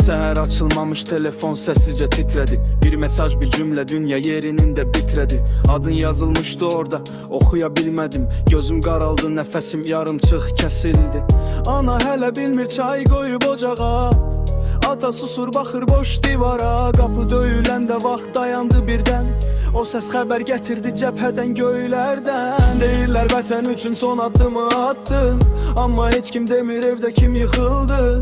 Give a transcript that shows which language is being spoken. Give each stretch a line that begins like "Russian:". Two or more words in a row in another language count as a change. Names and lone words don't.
Turkish: Günler açılmamış telefon sessizce titredi. Bir mesaj bir cümle dünya yerinin bitredi. Adın yazılmıştı orada okuyabilmedim.
Azerbaijani: Gözüm qaraldı
Turkish: nefesim yarımçıq kesildi.
Azerbaijani: Ana hele bilmir çay koyup ocağa. Ata susur baxır boş divara. Qapı döyüləndə vaxt dayandı birdən. O səs xəbər gətirdi cəbhədən göylərdən. Deyirlər vətən üçün son addımı attı. Amma heç kim demir evdə kim yıxıldı.